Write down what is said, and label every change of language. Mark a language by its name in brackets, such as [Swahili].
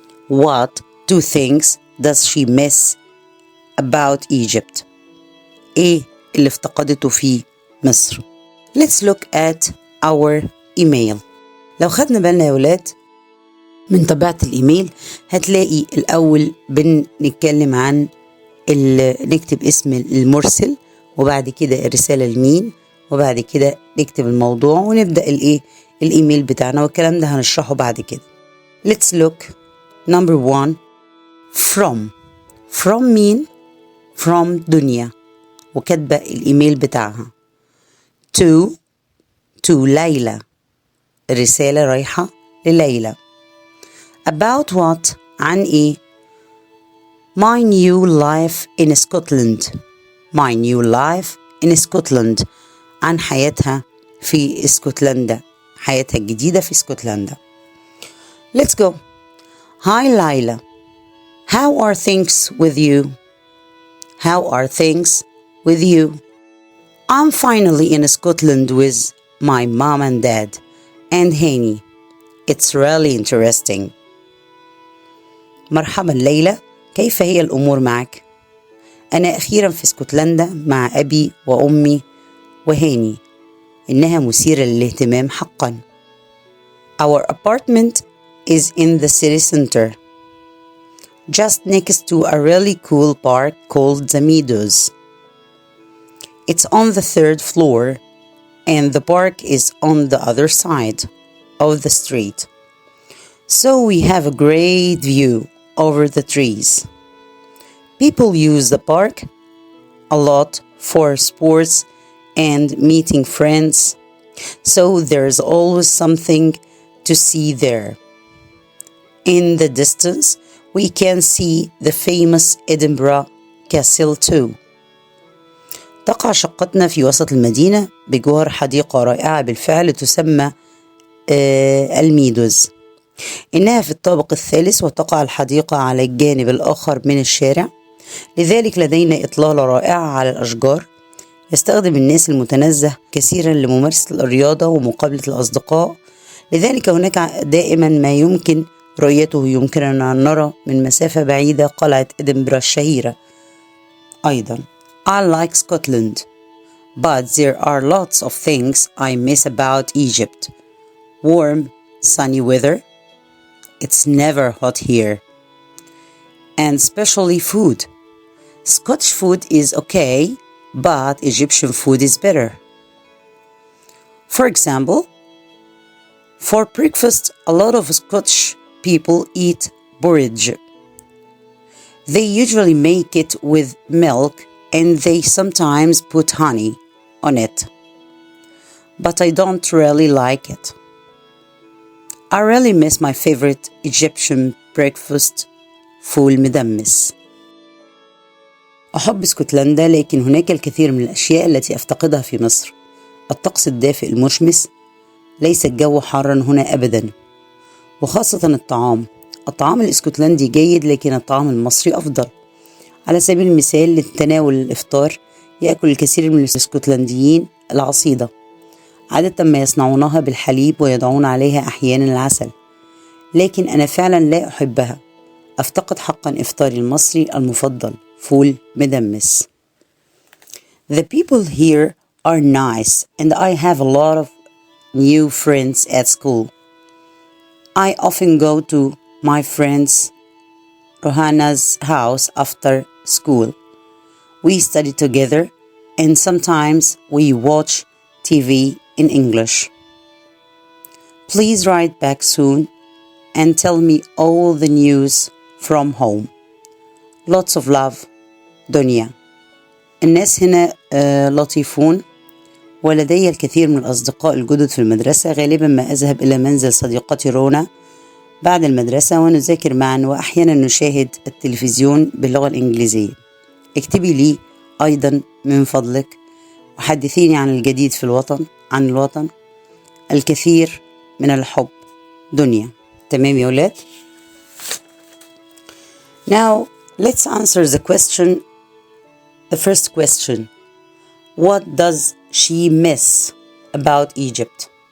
[English] What two things does she miss about Egypt? [Arabic] ايه اللي افتقدته في مصر؟ [English] Let's look at our email. [Arabic] لو خدنا بالنا يا ولاد من طبيعة الإيميل هتلاقي الأول بنتكلم عن نكتب اسم المرسل، وبعد كده الرسالة لمين، وبعد كده نكتب الموضوع ونبدأ الإيميل بتاعنا، والكلام ده هنشرحه بعد كده. [English] Let's look number 1 from. [Arabic] from مين؟ from دنيا، وكاتبة الإيميل بتاعها. to ليلى، الرسالة رايحة لليلى. [English] about what؟ [Arabic] عن إيه؟ [English] my new life in Scotland. my new life in Scotland، [Arabic] عن حياتها في اسكتلندا، حياتها الجديدة في اسكتلندا. [English] Let's go. Hi Layla. How are things with you? How are things with you? I'm finally in Scotland with my mom and dad and Hani. It's really interesting. [Arabic] مرحبا ليلى، كيف هي الأمور معك؟ أنا أخيرا في اسكتلندا مع أبي وأمي وهاني. إنها مثيرة للاهتمام حقا. [English] Our apartment is in the city center, just next to a really cool park called the Meadows. It's on the 3rd floor and the park is on the other side of the street. So we have a great view over the trees. People use the park a lot for sports and meeting friends, so there's always something to see there. In the distance, we can see the famous Edinburgh Castle too. [Arabic] تقع شقتنا في وسط المدينة بجوار حديقة رائعة بالفعل تسمى الميدوز. إنها في الطابق الثالث وتقع الحديقة على الجانب الآخر من الشارع، لذلك لدينا إطلالة رائعة على الأشجار. يستخدم الناس المتنزه كثيرا لممارسة الرياضة ومقابلة الأصدقاء، لذلك هناك دائما ما يمكن رؤيته يمكننا أن نرى من مسافة بعيدة قلعة إدنبرا الشهيرة. [English] أيضا I like Scotland, but there are lots of things I miss about Egypt. Warm, sunny weather. It's never hot here. And especially food. Scottish food is okay, but Egyptian food is better. For example, for breakfast, a lot of Scottish people eat porridge. They usually make it with milk and they sometimes put honey on it. But I don't really like it. I really miss my favorite Egyptian breakfast, فول مدمس. [Arabic] أحب اسكتلندا، لكن هناك الكثير من الأشياء التي أفتقدها في مصر. الطقس الدافئ المشمس، ليس الجو حارا هنا أبدا، وخاصة الطعام الاسكتلندي جيد، لكن الطعام المصري أفضل. على سبيل المثال، لتناول الإفطار يأكل الكثير من الاسكتلنديين العصيدة، عادة ما يصنعونها بالحليب ويضعون عليها أحيانا العسل، لكن أنا فعلا لا أحبها. أفتقد حقا إفطاري المصري المفضل، فول مدمس. [English] The people here are nice and I have a lot of new friends at school. I often go to my friend's Rohana's house after school. We study together and sometimes we watch TV in English. Please write back soon and tell me all the news from home. Lots of love, Donia. [Arabic] الناس هنا لطيفون، ولدي الكثير من الأصدقاء الجدد في المدرسة. غالبا ما أذهب إلى منزل صديقتي رونا بعد المدرسة ونذاكر معا، وأحيانا نشاهد التلفزيون باللغة الإنجليزية. اكتبي لي أيضا من فضلك وحدثيني عن الجديد في الوطن. الكثير من الحب، دنيا. تمام يا ولاد؟ [English] Now let's answer the first question. What does she miss about Egypt?